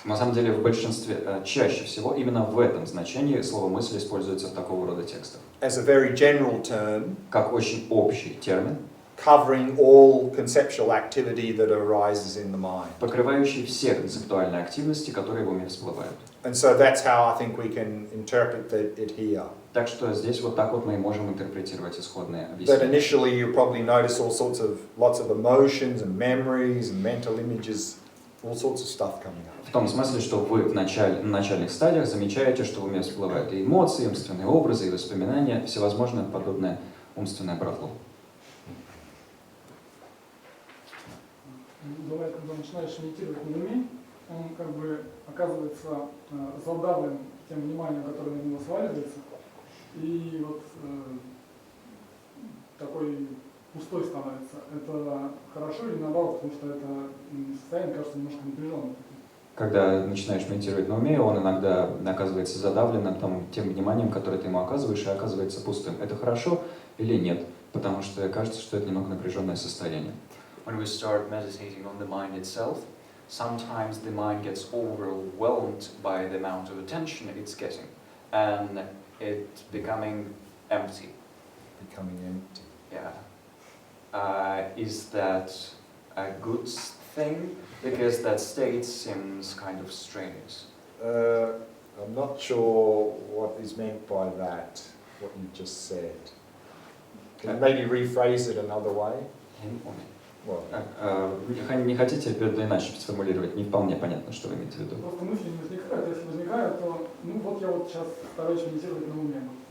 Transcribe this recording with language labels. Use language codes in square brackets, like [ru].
[ru] На самом деле, в большинстве, чаще всего, именно в этом значении слово «мысль» используется в такого рода текстах. [en] As a very general term, [ru] Как очень общий термин, [en] covering all conceptual activity that arises in the mind. [ru] покрывающий все концептуальные активности, которые в уме всплывают. [en] And so that's how I think we can interpret it here. [ru] Так что здесь вот так вот мы и можем интерпретировать исходные [en] That [ru] объяснения. [en] initially you probably notice lots of emotions and memories and mental images, all sorts of stuff coming up. [ru] В том смысле, что вы на начальных стадиях замечаете, что в уме всплывают и эмоции, и умственные образы, и воспоминания, всевозможное подобное умственное барахло. Бывает, когда начинаешь медитировать на уме, он как бы оказывается задавлен тем вниманием, которое на него сваливается, и вот такой пустой становится. Это хорошо или наоборот, потому что это состояние кажется немножко напряженным? Когда начинаешь медитировать на уме, он иногда оказывается задавленным тем вниманием, которое ты ему оказываешь, и оказывается пустым. Это хорошо или нет? Потому что кажется, что это немного напряженное состояние. [en] When we start meditating on the mind itself, sometimes the mind gets overwhelmed by the amount of attention it's getting, and it's becoming empty. Becoming empty. Yeah. Is that a good thing? Because that state seems kind of strenuous. I'm not sure what is meant by that, what you just said. Can you maybe rephrase it another way? Well, [ru] Не хотите это иначе сформулировать? Не вполне понятно, что вы имеете в виду. Просто мысли не возникают, если возникают, то ну вот я вот сейчас стараюсь медитировать на уме.